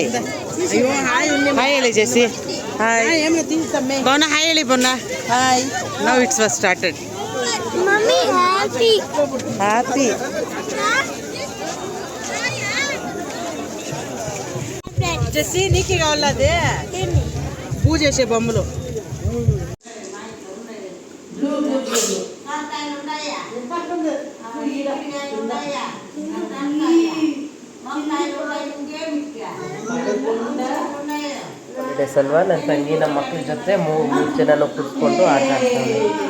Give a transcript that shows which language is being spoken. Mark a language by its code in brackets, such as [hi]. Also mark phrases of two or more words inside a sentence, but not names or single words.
[kn] ಹಾಯ್ ಹೇಳಿ ಜೆಸ್ಸಿ. ಹಾಯ್ ಬೌನ, ಹಾಯ್ ಹೇಳಿ ಬೌನ. ಹಾಯ್. [en] now it's was started. హ్యాపీ. [te] జెస్సీ నీకే కావాలా అదే పూజ చేసే బొమ్మలు? [kn] ಅಲ್ವಾ ನನ್ನ ತಂಗಿ ನಮ್ಮ ಮಕ್ಕಳ ಜೊತೆ ಮೂರು ಜನ ಕೂತ್ಕೊಂಡು ಆಟ ಆಡ್ತಾವೆ.